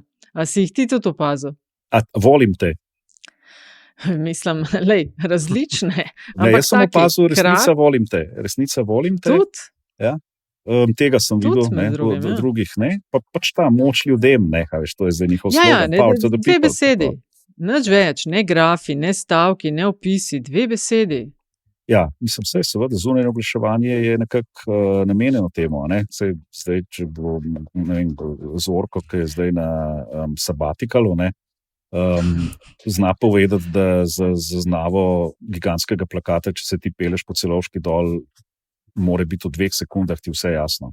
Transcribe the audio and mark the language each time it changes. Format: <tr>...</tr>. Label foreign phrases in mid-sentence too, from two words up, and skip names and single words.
<sl>A si jih ti tudi opazil? Volim te. Mislim, različne. Jaz sem opazil, resnica volim te. Resnica volim te. Tudi? Ja. Tega sem videl, drugih ne. Pač ta moč ljudem, veš, to je zdaj njihov slogan.</sl> <en>Power to the people.</en> <sl>2 besedi. Nič več, ne grafi, ne stavki, ne opisi, 2 besedi. Ja, mislim, seveda zunanje oglaševanje je nekako namenjeno temu. Zdaj, če bo Zorko, ki je zdaj na sabatikalu, zna povedati, da z zaznavo gigantskega plakata, če se ti peleš po Celovški dol, mora biti v 2 sekundah ti vse jasno.</sl>